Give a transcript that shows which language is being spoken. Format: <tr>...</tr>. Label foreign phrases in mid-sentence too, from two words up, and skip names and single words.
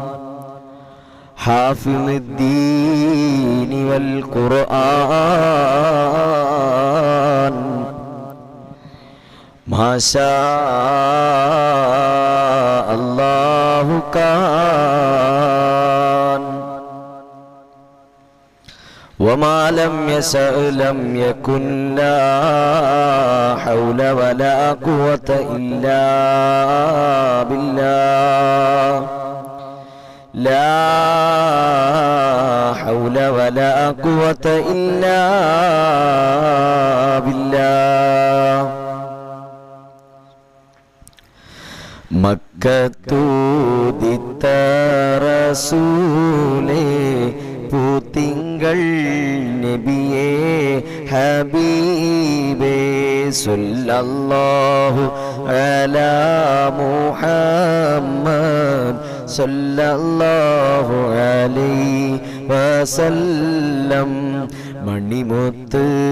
<ar>حافظ الدين والقرآن ما شاء الله كان وما لم يشأ لم يكن لا حول ولا قوة إلا بالله لا حول ولا قوة إلا بالله</ar> <ml>മക്കത്തൂദിത്ത റസൂലേ പൂത്തിങ്കൾ നബിയേ ഹബീബേ</ml> <ar>صلى الله على محمد صلى الله عليه وسلم</ar> <ml>മണിമുത്ത്</ml>